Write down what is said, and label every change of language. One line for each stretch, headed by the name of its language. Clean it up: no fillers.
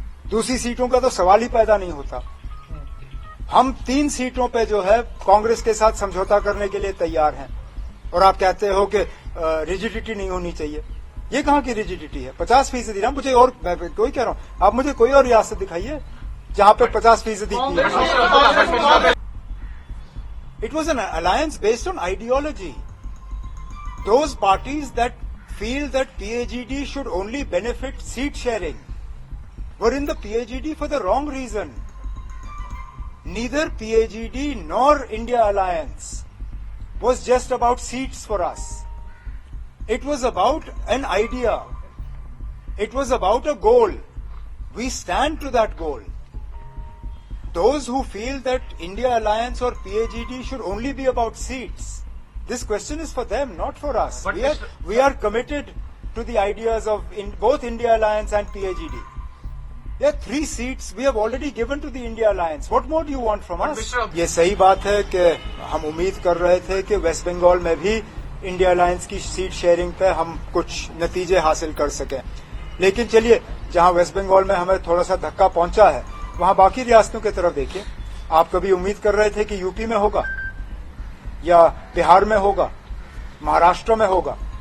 Hindi: दूसरी सीटों का तो सवाल ही पैदा नहीं होता। हम 3 सीटों पे जो है कांग्रेस के साथ समझौता करने के लिए तैयार हैं, और आप कहते हो कि रिजिडिटी नहीं होनी चाहिए। ये कहां की रिजिडिटी है? 50% ना, मुझे और मैं कोई कह रहा हूं, आप मुझे कोई और रियासत दिखाइए जहां पे 50%।
English: It was an alliance based on ideology. Those parties that feel that PAGD should only benefit seat sharing were in the PAGD for the wrong reason. Neither PAGD nor India Alliance was just about seats for us. It was about an idea. It was about a goal. We stand to that goal. Those who feel that India Alliance or PAGD should only be about seats, this question is for them, not for us. We are committed to the ideas of both India Alliance and PAGD. There are 3 seats we have already given to the India Alliance. What more do you want from us?
Hindi: ये सही बात है कि हम उम्मीद कर रहे थे कि वेस्ट बंगाल में भी इंडिया अलायंस की सीट शेयरिंग पे हम कुछ नतीजे हासिल कर सकें। लेकिन चलिए, जहां वेस्ट बंगाल में हमें थोड़ा सा धक्का पहुंचा है, वहां बाकी रियासतों की तरफ देखिए। आप कभी उम्मीद कर रहे थे कि यूपी में होगा या बिहार में होगा, महाराष्ट्र में होगा?